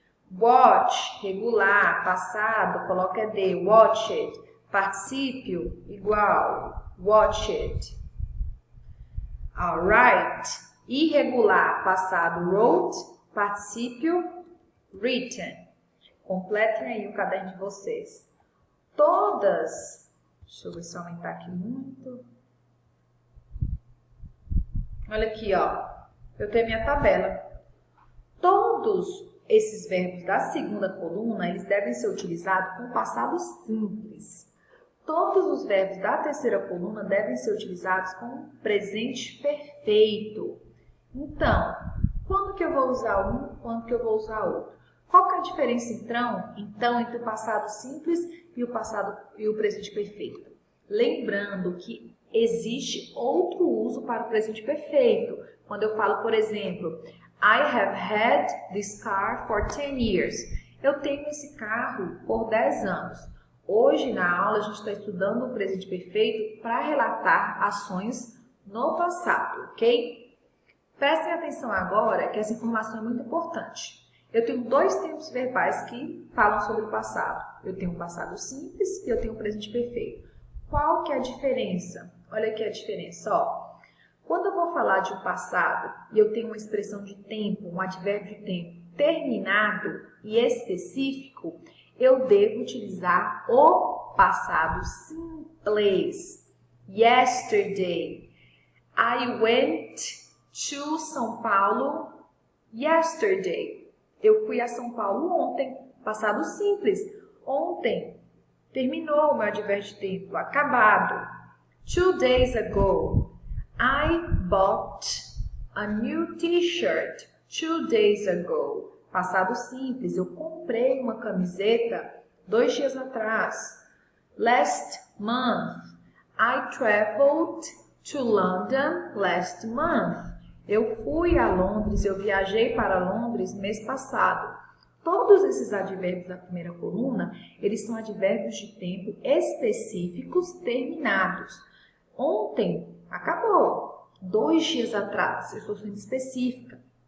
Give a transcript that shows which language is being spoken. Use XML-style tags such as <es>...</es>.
<pt>Watch, regular, passado, coloca de, watched. Particípio, igual, watched. Alright, irregular, passado, wrote. Particípio, written. Completem aí o caderno de vocês. Todas, deixa eu ver se eu aumentar aqui muito. Olha aqui, ó, eu tenho minha tabela. Todos esses verbos da segunda coluna, eles devem ser utilizados com passado simples. Todos os verbos da terceira coluna devem ser utilizados com presente perfeito. Então, quando que eu vou usar um, quando que eu vou usar outro? Qual que é a diferença, então entre o passado simples e o presente perfeito? Lembrando que existe outro uso para o presente perfeito. Quando eu falo, por exemplo,</pt> <en>I have had this car for 10 years.</en> <pt>Eu tenho esse carro por 10 anos. Hoje, na aula, a gente está estudando o presente perfeito para relatar ações no passado, ok? Prestem atenção agora que essa informação é muito importante. Eu tenho dois tempos verbais que falam sobre o passado. Eu tenho o passado simples e eu tenho o presente perfeito. Qual que é a diferença? Olha aqui a diferença, ó. Quando eu vou falar de um passado e eu tenho uma expressão de tempo, um advérbio de tempo terminado e específico, eu devo utilizar o passado simples.</pt> <en>Yesterday. I went to São Paulo yesterday.</en> <pt>Eu fui a São Paulo ontem. Passado simples. Ontem. Terminou o meu advérbio de tempo.</pt> <en>Acabado. 2 days ago. I bought a new t-shirt 2 days ago.</en> <pt>Passado simples. Eu comprei uma camiseta 2 dias atrás.</pt> <en>Last month. I traveled to London last month.</en> <pt>Eu fui a Londres, eu viajei para Londres mês passado. Todos esses advérbios da primeira coluna, eles são advérbios de tempo específicos terminados. Ontem, acabou. 2 dias atrás, eu estou sendo específica.</pt>